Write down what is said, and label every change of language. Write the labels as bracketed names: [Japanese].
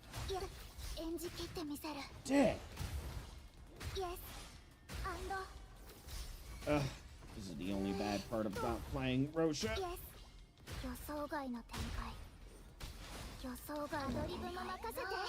[Japanese] いや演じ切ってみせる [English] Dick! [Japanese] イエスアンド [English] Ugh, this is the only bad part about playing Rosha. [Japanese] イエス予想外の展開予想外のリブも任せて